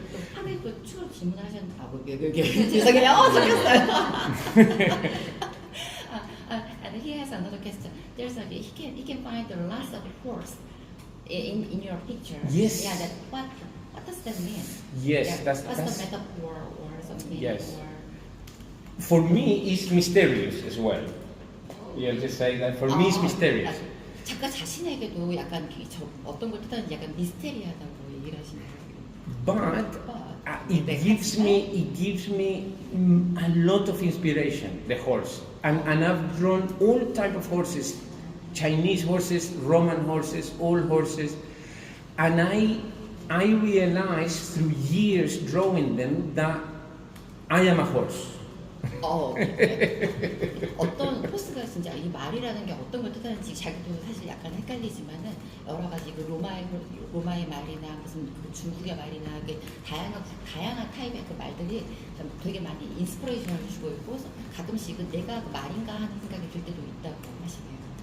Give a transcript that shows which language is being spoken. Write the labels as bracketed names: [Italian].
[Korean] 또 하루에 또 추가로 질문을 하셨는데 죄송해요. 속였어요. [English] has another question. There's a he can find the lots of horse in your picture. Yes. Yeah. That what does that mean? Yes, Yeah, that's the metaphor or something. Yes. Or, For me, it's mysterious as well. Yeah, just say that for me, it's mysterious. [Korean] 작가 자신에게도 약간 어떤 걸 뜻하는지 약간 미스테리하다고 얘기를 하시네요. [English] But it gives me a lot of inspiration, the horse, and I've drawn all type of horses, Chinese horses, Roman horses, all horses, and I realized through years drawing them that I am a horse. [Korean] 어떤 호스가 진짜 이 말이라는 게 어떤 걸 뜻하는지 자기도 사실 약간 헷갈리지만은 여러 가지 그 로마의 말이나 무슨 그 중국의 말이나 그 다양한 타입의 그 말들이 좀 되게 많이 인스피레이션을 주고 있고 가끔씩은 내가 그 말인가 하는 생각이 들 때도 있다고 하시네요.